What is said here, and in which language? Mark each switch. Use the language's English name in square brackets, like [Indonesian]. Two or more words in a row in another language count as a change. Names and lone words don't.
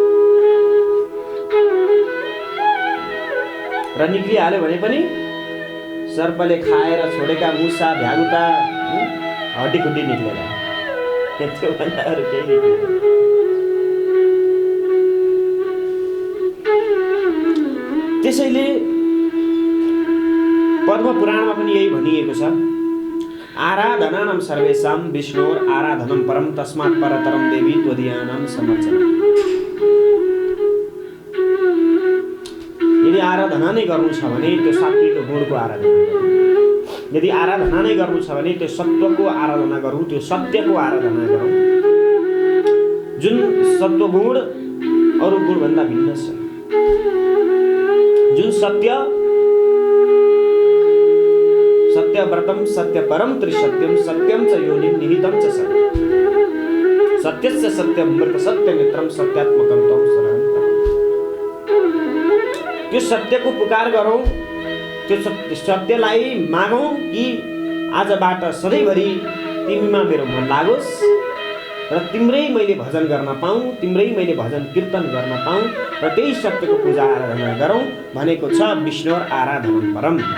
[Nepali] र निक्लिहाल्यो भने पनि सर्पले खाएर छोडेका मुसा भ्यागुता हड्डीखुड्डी निक्लेर, त्योभन्दा अरू केही निक्लिँदैन। त्यसैले पद्म पुराणमा पनि यही भनिएको छ, [Sanskrit] आराधनानां सर्वेषां विष्णोर आराधनं परम तस्मात् परतरं देवी त्वदीयानां समर्चनम्। [Nepali] यदि आराधना नै गर्नु छ भने त्यो सात्विक गुणको आराधना गरौँ। यदि आराधना नै गर्नु छ भने त्यो सत्वको आराधना गरौँ, त्यो सत्यको आराधना गरौँ, जुन सत्वगुण अरू गुणभन्दा भिन्न छ। [Sanskrit] जुन सत्यव्रतम सत्यपरम त्रिसत्यम सत्यम च योनिं निहितं च सत्यम्। सत्यस्य सत्यं मृत सत्यमित्रं सत्यात्मकं तं शरणं प्रपद्ये। [Nepali] त्यो सत्यको पुकार गरौँ, त्यो सत्यलाई मागौँ कि आजबाट सधैँभरि तिमीमा मेरो मन लागोस् र तिम्रै मैले भजन गर्न पाऊँ, तिम्रै मैले भजन कीर्तन गर्न पाऊँ र त्यही सत्यको पूजा आराधना गरौँ भनेको छ [Sanskrit] विष्णु आराधना परम।